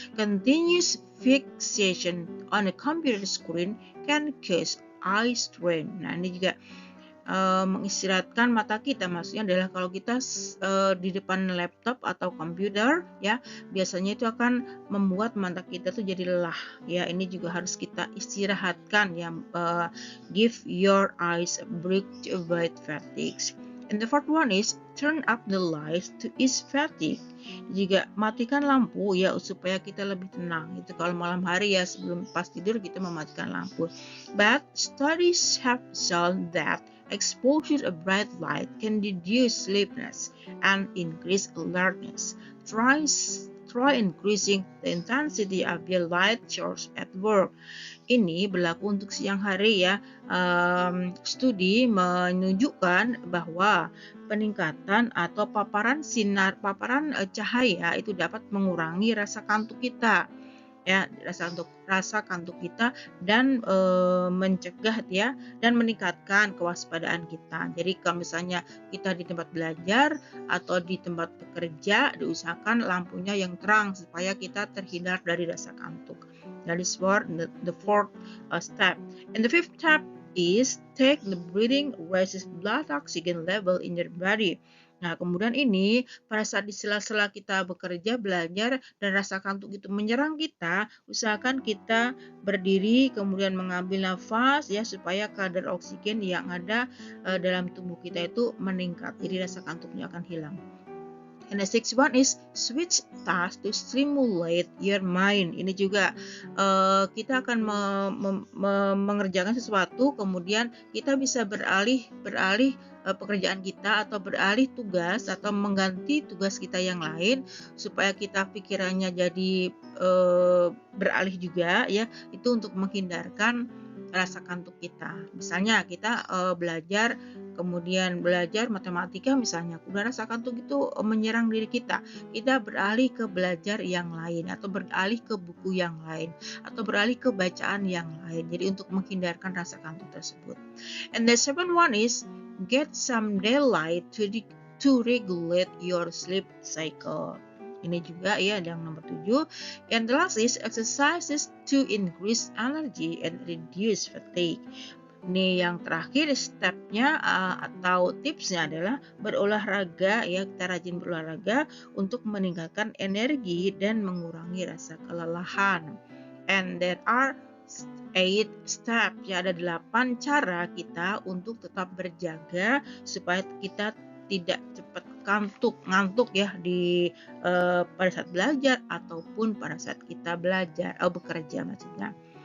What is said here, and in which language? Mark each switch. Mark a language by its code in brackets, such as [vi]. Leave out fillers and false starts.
[en] Continuous fixation on a computer screen can cause eye strain. [id] Nah, ini juga mengistirahatkan mata kita, maksudnya adalah kalau kita di depan laptop atau komputer ya, biasanya itu akan membuat mata kita tuh jadi lelah ya. Ini juga harus kita istirahatkan ya. [en] Give your eyes a break to avoid fatigue. And the fourth one is turn up the lights to ease fatigue. [id] Juga matikan lampu ya supaya kita lebih tenang. Itu kalau malam hari ya, sebelum pas tidur kita mematikan lampu. [en] But studies have shown that exposure of bright light can reduce sleepiness and increase alertness. Try increasing the intensity of your light source at work. [id] Ini berlaku untuk siang hari ya. Studi menunjukkan bahwa peningkatan atau paparan cahaya itu dapat mengurangi rasa kantuk kita ya, rasa kantuk kita dan mencegah ya dan meningkatkan kewaspadaan kita. Jadi kalau misalnya kita di tempat belajar atau di tempat bekerja, diusahakan lampunya yang terang supaya kita terhindar dari rasa kantuk. [en] That is for the fourth step. And the fifth step is take the breathing raises blood oxygen level in your body. [id] Nah, kemudian ini pada saat di sela-sela kita bekerja, belajar, dan rasa kantuk itu menyerang kita, usahakan kita berdiri kemudian mengambil nafas ya supaya kadar oksigen yang ada dalam tubuh kita itu meningkat. Jadi rasa kantuknya akan hilang. [en] And the sixth one is switch task to stimulate your mind. [id] Ini juga kita akan mengerjakan sesuatu, kemudian kita bisa beralih pekerjaan kita atau beralih tugas atau mengganti tugas kita yang lain supaya kita pikirannya jadi beralih juga ya. Itu untuk menghindarkan rasa kantuk kita. Misalnya kita kemudian belajar matematika misalnya, udah rasa kantuk itu menyerang diri kita beralih ke belajar yang lain atau beralih ke buku yang lain atau beralih ke bacaan yang lain. Jadi untuk menghindarkan rasa kantuk tersebut. [en] And the seventh one is get some daylight to regulate your sleep cycle. [id] Ini juga ya yang nomor 7. [en] And the last is exercises to increase energy and reduce fatigue. [id] Ini yang terakhir stepnya atau tipsnya adalah berolahraga ya, kita rajin berolahraga untuk meningkatkan energi dan mengurangi rasa kelelahan. [en] And there are 8 steps [id] ya, ada 8 cara kita untuk tetap berjaga supaya kita tidak cepat ngantuk ya di pada saat belajar ataupun pada saat kita bekerja maksudnya.